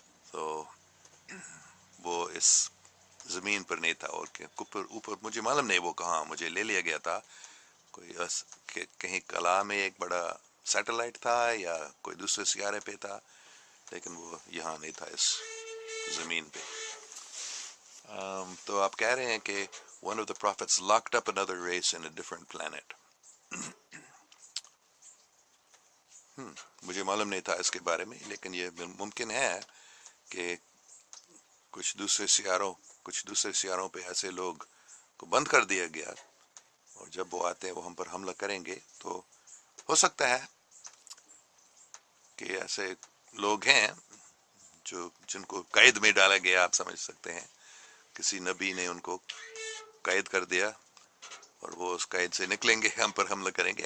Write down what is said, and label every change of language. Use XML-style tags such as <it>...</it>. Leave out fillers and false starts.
<ur>تو وہ اس زمین پر نہیں تھا، اور اوپر مجھے معلوم نہیں وہ کہاں مجھے لے لیا گیا تھا. کوئی کہیں کلا میں ایک بڑا سیٹلائٹ تھا یا کوئی دوسرے سیارے پہ تھا، لیکن وہ یہاں نہیں تھا اس زمین پہ. تو آپ کہہ رہے ہیں کہ</ur> <en>one of the prophets locked up another race in a different planet.</en> <ur>مجھے معلوم نہیں تھا اس کے بارے میں، لیکن یہ ممکن ہے کہ کچھ دوسرے سیاروں پہ ایسے لوگ کو بند کر دیا گیا، اور جب وہ آتے ہیں وہ ہم پر حملہ کریں گے. تو ہو سکتا ہے کہ ایسے لوگ ہیں جن کو قید میں ڈالا گیا، آپ سمجھ سکتے ہیں، کسی نبی نے ان کو قید کر دیا اور وہ اس قید سے نکلیں گے، ہم پر حملہ کریں گے.</ur>